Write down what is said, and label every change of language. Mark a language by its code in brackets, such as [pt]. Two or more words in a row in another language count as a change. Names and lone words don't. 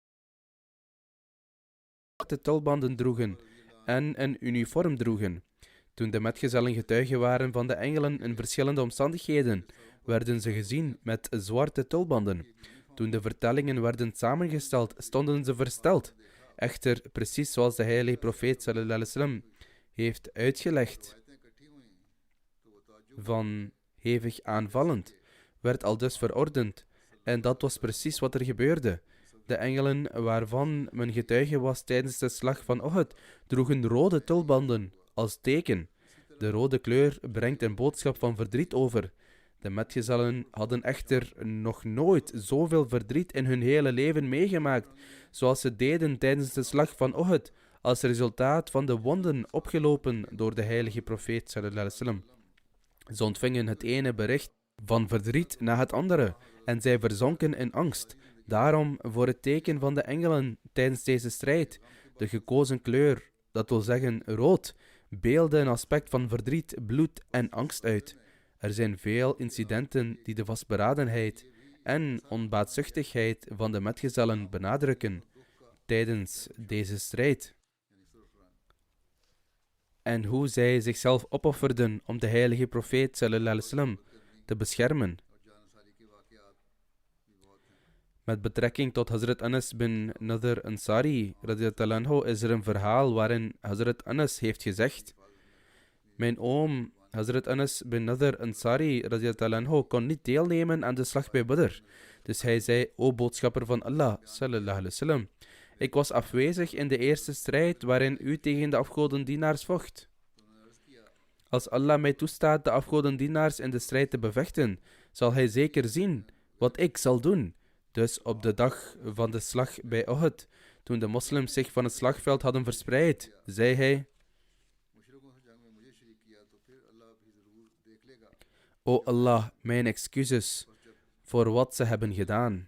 [nl] De tulbanden droegen en een uniform droegen. Toen de metgezellen getuigen waren van de engelen in verschillende omstandigheden, werden ze gezien met zwarte tulbanden. Toen de vertellingen werden samengesteld, stonden ze versteld. Echter, precies zoals de heilige profeet [ar] صلى الله عليه وسلم [nl] heeft uitgelegd, van hevig aanvallend, werd aldus verordend. En dat was precies wat er gebeurde. De engelen waarvan men getuige was tijdens de slag van Uhud, droegen rode tulbanden als teken. De rode kleur brengt een boodschap van verdriet over. De metgezellen hadden echter nog nooit zoveel verdriet in hun hele leven meegemaakt, zoals ze deden tijdens de slag van Uhud, als resultaat van de wonden opgelopen door de heilige profeet [ar] صلى الله عليه وسلم. [nl] Ze ontvingen het ene bericht van verdriet na het andere, en zij verzonken in angst. Daarom, voor het teken van de engelen tijdens deze strijd, de gekozen kleur, dat wil zeggen rood, beelde een aspect van verdriet, bloed en angst uit. Er zijn veel incidenten die de vastberadenheid en onbaatzuchtigheid van de metgezellen benadrukken tijdens deze strijd. En hoe zij zichzelf opofferden om de heilige profeet [ar] صلى الله عليه وسلم [nl] te beschermen. Met betrekking tot Hazrat Anas bin Nadr Ansari [ar] رضي الله عنه [nl] is er een verhaal waarin Hazrat Anas heeft gezegd: mijn oom Hazrat Anas bin Nadr Ansari radiyallahu anhu kon niet deelnemen aan de slag bij Badr. Dus hij zei: o boodschapper van Allah [ar] صلى الله عليه وسلم, [nl] ik was afwezig in de eerste strijd waarin u tegen de afgodendienaars vocht. Als Allah mij toestaat de afgodendienaars in de strijd te bevechten, zal hij zeker zien wat ik zal doen. Dus op de dag van de slag bij Uhud, toen de moslims zich van het slagveld hadden verspreid, zei hij: o Allah, mijn excuses voor wat ze hebben gedaan.